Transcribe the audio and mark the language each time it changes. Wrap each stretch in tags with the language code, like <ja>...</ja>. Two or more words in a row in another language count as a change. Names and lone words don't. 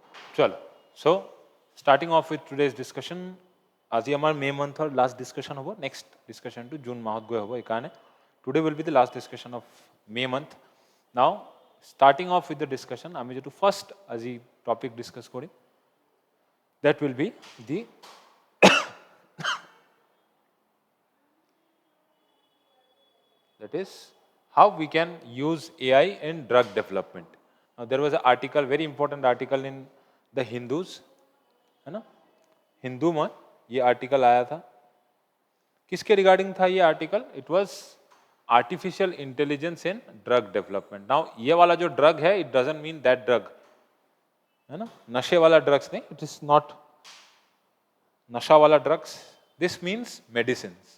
<en>चलो, so starting off with today's discussion.</en> <as>আজি আমাৰ</as> <en>May month's last discussion</en> <as>হ'ব।</as> <en>next discussion</en> <as>জুন মাহত গৈ হ'ব। এইকাৰণে</as> <en>today will be the last discussion of May month. নাও starting off with the discussion,</en> <as>আমি যেটো ফার্স্ট আজি টপিক ডিসকাস করি,</as> <en>that will be the that is how we can use AI in drug development. Now there was an article, very important article in the Hindus,</en> <hi>है ना, हिंदू में ये आर्टिकल आया था। किसके रिगार्डिंग था ये आर्टिकल?</hi> <en>it was artificial intelligence in drug development.</en> <hi>नाउ ये वाला जो ड्रग है,</hi> <en>it doesn't mean that drug,</en> <hi>है ना, नशे वाला ड्रग्स नहीं,</hi> <en>it is not</en> <hi>नशा वाला ड्रग्स,</hi> <en>this means medicine.</en>